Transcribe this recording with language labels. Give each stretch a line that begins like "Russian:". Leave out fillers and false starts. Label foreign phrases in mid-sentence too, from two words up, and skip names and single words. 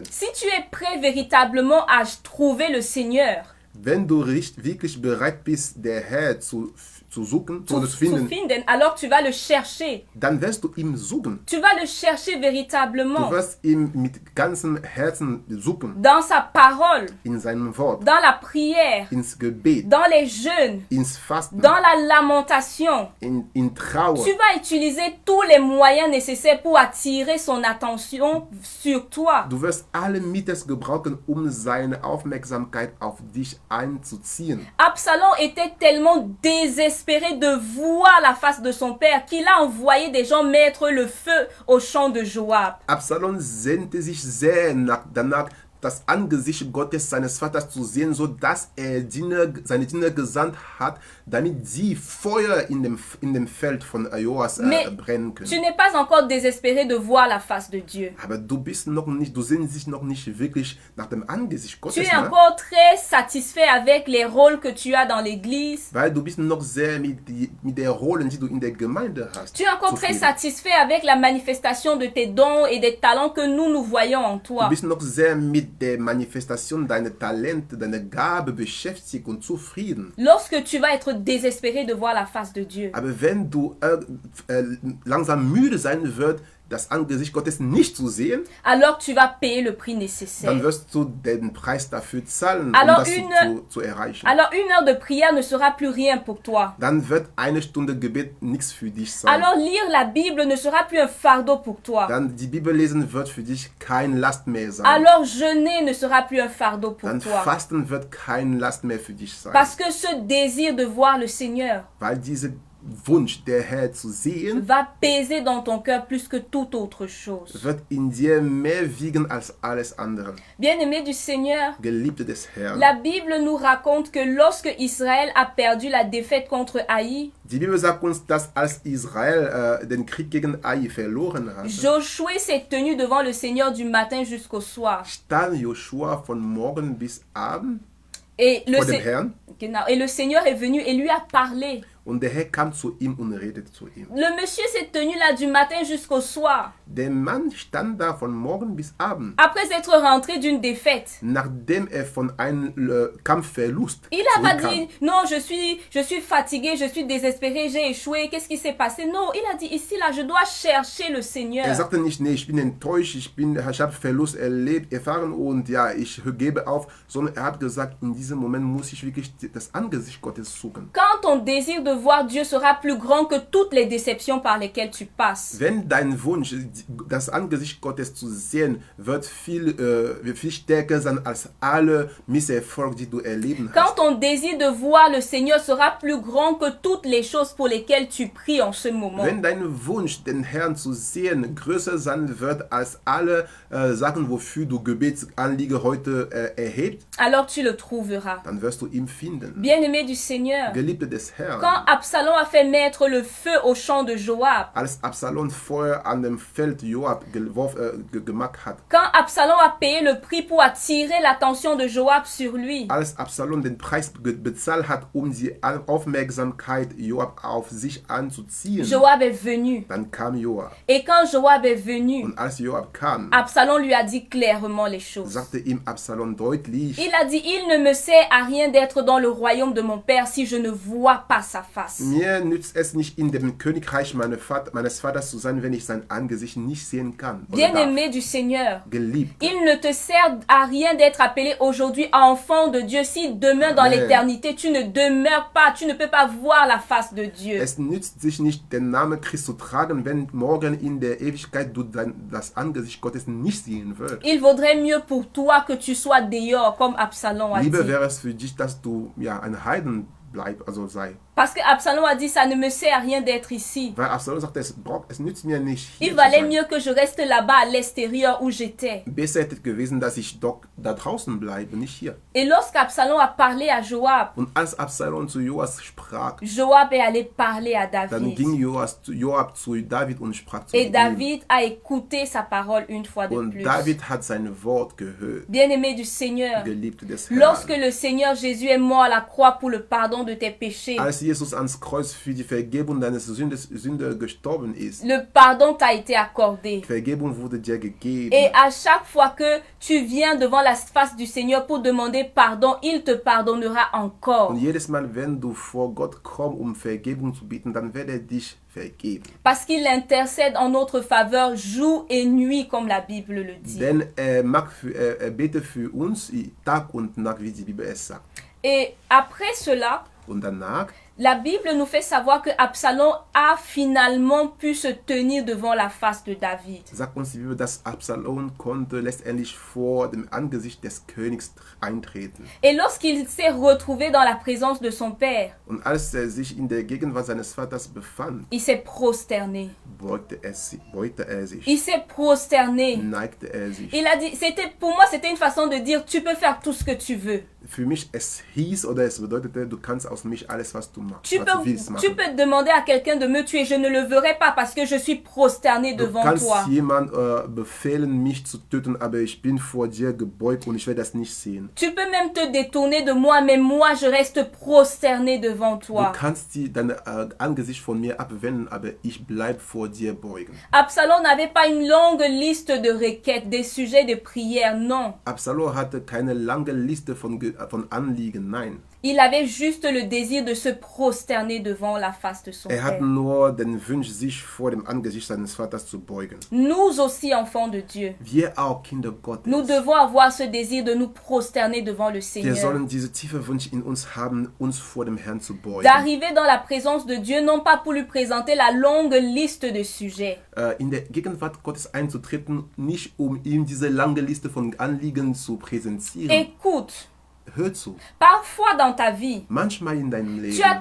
French: Si tu es prêt véritablement à trouver le Seigneur,
German: Wenn du wirklich bereit bist, der Herr zu suchen, zu zu finden, finden,
French: alors tu vas le chercher.
German: dann wirst du ihn suchen.
French: Tu vas le chercher véritablement
German: Du wirst ihn mit ganzem Herzen suchen.
French: dans sa parole,
German: In seinem Wort,
French: dans la prière,
German: ins Gebet,
French: dans les jeûnes,
German: ins Fasten,
French: dans la lamentation.
German: in Trauer.
French: Tu vas utiliser tous les moyens nécessaires pour attirer son attention sur toi.
German: Du wirst alle Mittel gebrauchen, seine Aufmerksamkeit auf dich einzuziehen.
French: Absalom était tellement désespéré de voir la face de son père qu'il a envoyé des gens mettre le feu au champ de Joab.
German: Absalom sehnte sich sehr danach, das Angesicht Gottes seines Vaters zu sehen, so dass er seine Diener gesandt hat, damit sie Feuer in dem Feld von Joas brennen
French: Tu
German: können.
French: n'es pas encore désespéré de voir la face de Dieu.
German: Aber du sehnst dich noch nicht wirklich nach dem Angesicht
French: Tu
German: Gottes,
French: es
German: ne?
French: encore très satisfait avec les rôles que tu as dans l'église.
German: Weil du bist noch sehr mit der Rolle, die du in der Gemeinde hast.
French: Tu es encore très
German: zufrieden.
French: satisfait avec la manifestation de tes dons et des talents que nous voyons en
German: Du
French: toi.
German: bist noch sehr mit der Manifestation deiner Talente, deiner Gabe beschäftigt und zufrieden.
French: Lorsque tu vas être désespéré de voir la face de Dieu,
German: Aber wenn du langsam müde sein wirst, das Angesicht Gottes nicht zu sehen,
French: alors tu vas payer le prix nécessaire.
German: dann wirst du den Preis dafür zahlen,
French: Alors
German: das zu erreichen.
French: Alors une heure de prière ne sera plus rien pour toi.
German: Dann wird eine Stunde Gebet nichts für dich sein.
French: Alors lire la Bible ne sera plus un fardeau pour toi.
German: Dann die Bibel lesen wird für dich kein Last mehr sein.
French: Alors jeûner ne sera plus un fardeau pour
German: Dann
French: toi.
German: Fasten wird kein Last mehr für dich sein.
French: Parce que ce désir de voir le Seigneur
German: Weil dieser Wunsch, der Herr zu sehen,
French: va peser dans ton cœur plus que toute autre chose.
German: wird in dir mehr wiegen als alles andere.
French: Bien-aimé du Seigneur,
German: Geliebte des Herrn.
French: la Bible nous raconte que lorsque Israël a perdu la défaite contre Haï,
German: Die Bibel sagt uns, dass als Israel den Krieg gegen Ai verloren hat,
French: Josué s'est tenu devant le Seigneur du matin jusqu'au soir.
German: stand Joshua von morgen bis abend
French: Et
German: vor dem Herrn Genau.
French: Et le Seigneur est venu et lui a parlé.
German: und der Herr kam zu ihm und redete zu ihm.
French: Le monsieur s'est tenu là du matin jusqu'au soir.
German: Der Mann stand da von morgen bis abend,
French: Après être rentré d'une défaite.
German: nachdem von einem Kampfverlust
French: Il n'a pas
German: zurückkam.
French: dit, non, je suis fatigué, je suis désespéré, j'ai échoué, qu'est-ce qui s'est passé? Non, il a dit, ici, là, je dois chercher le Seigneur.
German: Er sagte nicht, nee, ich bin enttäuscht, ich habe Verlust erfahren und ja, ich gebe auf, sondern er hat gesagt, in diesem Moment muss ich wirklich das Angesicht Gottes suchen.
French: Quand ton désir de voir Dieu sera plus grand que toutes les déceptions par lesquelles tu passes.
German: Wenn dein Wunsch, das Angesicht Gottes zu sehen, wird viel stärker sein als alle Misserfolge, die du erleben
French: Quand
German: hast.
French: ton désir de voir le Seigneur sera plus grand que toutes les choses pour lesquelles tu pries en ce moment.
German: Wenn dein Wunsch, den Herrn zu sehen, größer sein wird als alle Sachen, wofür du Gebetsanliege heute erhebt,
French: Alors tu le trouveras.
German: dann wirst du ihn finden.
French: Bien-aimé du Seigneur,
German: Geliebte des Herrn.
French: quand Absalom a fait mettre le feu au champ de Joab,
German: Als Absalom Feuer an dem Feld Joab gemacht hat,
French: quand Absalom a payé le prix pour attirer l'attention de Joab sur lui,
German: als Absalom den Preis bezahlt hat, die Aufmerksamkeit Joab auf sich anzuziehen,
French: Joab est venu.
German: dann kam Joab.
French: Et quand Joab est venu,
German: Und als Joab kam,
French: Absalom lui a dit clairement les choses.
German: sagte ihm Absalom deutlich,
French: Il a dit, il ne me sert à rien d'être dans le royaume de mon père si je ne vois pas sa face.
German: mir nützt es nicht, in dem Königreich meines Vaters zu sein, wenn ich sein Angesicht nicht sehen kann. oder darf.
French: Bien-aimé du Seigneur,
German: Geliebt.
French: il ne te sert à rien d'être appelé aujourd'hui enfant de Dieu si demain dans Amen. l'éternité tu ne demeures pas, tu ne peux pas voir la face de Dieu.
German: Es nützt sich nicht, den Namen Christ zu tragen, wenn morgen in der Ewigkeit du das Angesicht Gottes nicht sehen wirst.
French: Il vaudrait mieux pour toi que tu sois dehors comme Absalom a dit.
German: Lieber wäre es für dich, dass du ja ein Heiden sei.
French: Parce que Absalom a dit, ça ne me sert à rien d'être ici.
German: Weil Absalom sagte, es nützt mir nicht, hier
French: Il
German: zu
French: valait
German: sein.
French: mieux que je reste là-bas à l'extérieur où j'étais.
German: Besser hätte gewesen, dass ich doch da draußen bleiben, nicht hier.
French: Et lorsqu'Absalom a parlé à Joab,
German: Und als Absalom zu Joas sprach,
French: Joab est allé parler à
German: dann ging
French: David.
German: Joab zu David und sprach zu
French: Et
German: ihm.
French: David a écouté sa parole une fois de
German: Und
French: plus.
German: David hat sein Wort gehört,
French: Bien-aimé du Seigneur,
German: Geliebte des
French: lorsque
German: Herrn.
French: le Seigneur Jésus est mort à la croix pour le pardon de tes péchés,
German: Als Jesus ans Kreuz für die Vergebung deines Sünde gestorben ist,
French: le pardon t'a été accordé.
German: Vergebung wurde dir gegeben.
French: Et à chaque fois que tu viens devant la face du Seigneur pour demander pardon, il te pardonnera encore.
German: Und jedes Mal, wenn du vor Gott kommst, um Vergebung zu bitten, dann wird er dich vergeben.
French: Parce qu'il intercède en notre faveur jour et nuit, comme la Bible le dit.
German: Denn er betet für uns Tag und Nacht, wie die Bibel es sagt.
French: Et après cela,
German: Und danach
French: la Bible nous fait savoir que Absalom a finalement pu se tenir devant la face de David.
German: sagt uns die Bibel, dass Absalom konnte letztendlich vor dem Angesicht des Königs eintreten.
French: Et lorsqu'il s'est retrouvé dans la présence de son père,
German: Und als er sich in der Gegenwart seines Vaters befand,
French: il s'est prosterné.
German: beugte er sich,
French: Il s'est prosterné.
German: neigte er sich.
French: Il a dit, pour moi, c'était une façon de dire, tu peux faire tout ce que tu veux.
German: Für mich es hieß oder es bedeutete, du kannst aus mich alles, was du machst,
French: Tu
German: was du willst
French: peux
German: machen.
French: demander à quelqu'un de me tuer, je ne le verrai pas parce que je suis prosterné
German: Du
French: devant
German: kannst
French: toi.
German: jemand befehlen, mich zu töten, aber ich bin vor dir gebeugt und ich werde das nicht sehen.
French: Tu peux même te détourner de moi, mais moi, je reste prosterné devant
German: Du
French: toi.
German: kannst dein Angesicht von mir abwenden, aber ich bleibe vor dir beugen.
French: Absalom n'avait pas une longue liste de requêtes, des sujets de prière, non.
German: Absalom hatte keine lange Liste von Anliegen, nein.
French: Il avait juste le désir de se prosterner devant la face de son
German: Er hatte
French: père.
German: nur den Wunsch, sich vor dem Angesicht seines Vaters zu beugen.
French: Nous aussi, enfants de Dieu,
German: Wir auch Kinder Gottes.
French: nous devons avoir ce désir de nous prosterner devant le
German: Wir
French: Seigneur.
German: sollen diese tiefe Wunsch in uns haben, uns vor dem Herrn zu beugen.
French: D'arriver dans la présence de Dieu, non pas pour lui présenter la longue liste de sujets,
German: In der Gegenwart Gottes einzutreten, nicht um ihm diese lange Liste von Anliegen zu präsentieren.
French: Écoute,
German: Hör zu.
French: parfois dans ta vie,
German: Manchmal in deinem
French: tu as